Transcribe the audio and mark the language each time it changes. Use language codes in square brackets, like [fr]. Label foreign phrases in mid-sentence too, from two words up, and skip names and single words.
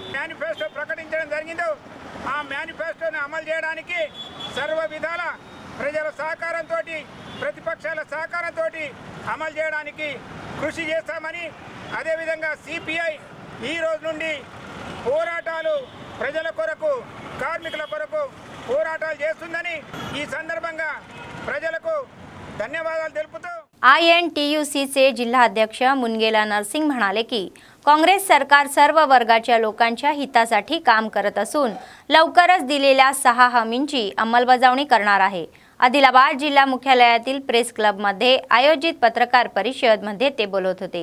[te] మేనిఫెస్టో ప్రకటించడం జరిగిందో ఆ మేనిఫెస్టోను అమలు చేయడానికి సర్వ విధాల ప్రజల సహకారంతో ప్రతిపక్షాల సహకారంతో అమలు చేయడానికి కృషి చేస్తామని అదేవిధంగా సిపిఐ ఈ రోజు నుండి పోరాటాలు ప్రజల కొరకు కార్మికుల కొరకు పోరాటాలు చేస్తుందని ఈ సందర్భంగా ప్రజలకు धन्यवाद తెలుపుతూ [mr] INTUCचे जिल्हा अध्यक्ष मुनगेला नरसिंग म्हणाले की काँग्रेस सरकार सर्व वर्गाच्या लोकांच्या हितासाठी काम करत असून लवकरच दिलेल्या 6 हमींची अंमलबजावणी करणार आहे. आदिलाबाद जिल्हा मुख्यालयातील प्रेस क्लबमध्ये आयोजित पत्रकार परिषदेमध्ये ते बोलत होते.